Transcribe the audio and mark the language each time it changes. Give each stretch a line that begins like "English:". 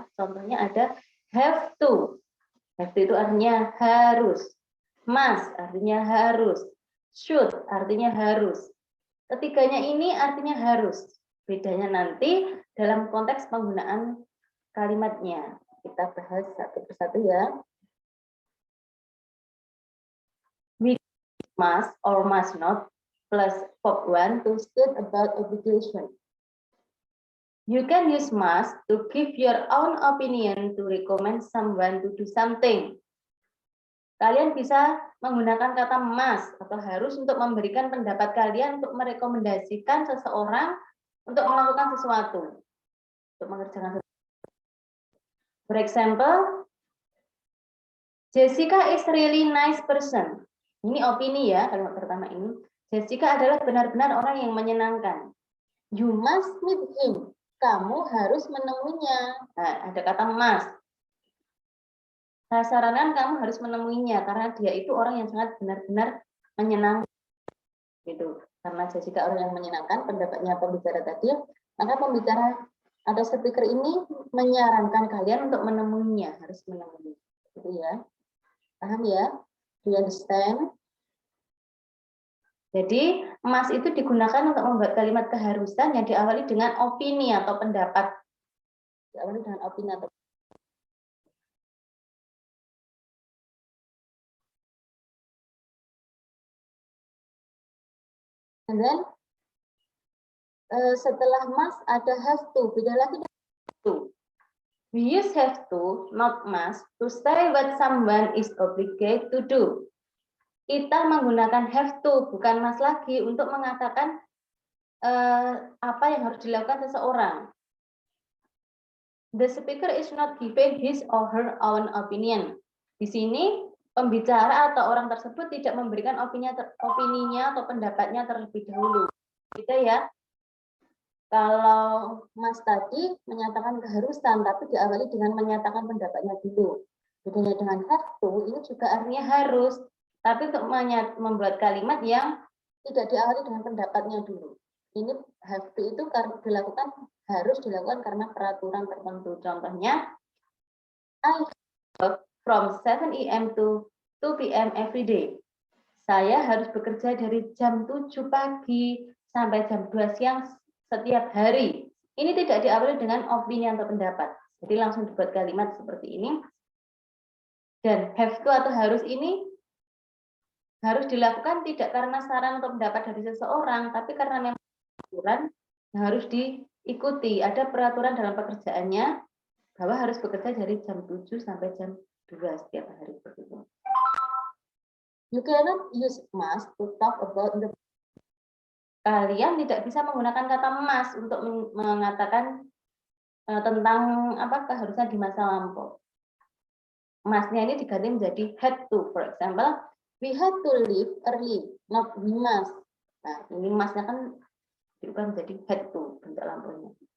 Indonesian: Contohnya ada have to. Have to itu artinya harus. Must artinya harus. Should artinya harus. Ketiganya ini artinya harus. Bedanya nanti dalam konteks penggunaan kalimatnya. Kita bahas satu persatu ya.
English: We must or must not plus verb 1 to state about obligation. You can use must to give your own opinion to recommend someone to do something.
Indonesian: Kalian bisa menggunakan kata must atau harus untuk memberikan pendapat kalian untuk merekomendasikan seseorang untuk melakukan sesuatu, untuk mengerjakan sesuatu.
English: For example, Jessica is really nice person.
Indonesian: Ini opini ya, kalimat pertama ini. Jessica adalah benar-benar orang yang menyenangkan.
English: You must meet him.
Indonesian: Kamu harus menemuinya. Nah, ada kata must. Saya sarankan kamu harus menemuinya karena dia itu orang yang sangat benar-benar menyenangkan. Gitu. Karena Jessica orang yang menyenangkan, pendapatnya pembicara tadi, maka pembicara atau speaker ini menyarankan kalian untuk menemuinya, harus menemui. Gitu ya. Paham ya?
English: Do you understand?
Indonesian: Jadi, must itu digunakan untuk membuat kalimat keharusan yang diawali dengan opini atau pendapat. Diawali dengan opini atau
English: and then
Indonesian: setelah must ada have to. Beda lagi dengan to.
English: We use have to, not must, to say what someone is obligated to do.
Indonesian: Kita menggunakan have to, bukan must lagi, untuk mengatakan apa yang harus dilakukan seseorang.
English: The speaker is not giving his or her own opinion.
Indonesian: Di sini, pembicara atau orang tersebut tidak memberikan opininya atau pendapatnya terlebih dahulu. Gitu ya. Kalau Mas tadi menyatakan keharusan, tapi diawali dengan menyatakan pendapatnya dulu. Bedanya dengan have to, ini juga artinya harus. Tapi untuk membuat kalimat yang tidak diawali dengan pendapatnya dulu. Ini have to itu harus dilakukan karena peraturan tertentu. Contohnya,
English: I work from 7 AM to 2 PM every day.
Indonesian: Saya harus bekerja dari jam 7 pagi sampai jam 2 siang setiap hari. Ini tidak diawali dengan opini atau pendapat. Jadi langsung dibuat kalimat seperti ini. Dan have to atau harus ini harus dilakukan tidak karena saran atau pendapat dari seseorang, tapi karena memang peraturan yang harus diikuti. Ada peraturan dalam pekerjaannya bahwa harus bekerja dari jam 7 sampai jam 2 setiap hari.
English: You cannot use must to talk about the.
Indonesian: Kalian tidak bisa menggunakan kata must untuk mengatakan tentang keharusan di masa lampau. Must-nya ini diganti menjadi had to.
English: For example, we had to leave early, not we must.
Indonesian: Nah, ini must-nya kan diubah menjadi had to bentuk lampunya.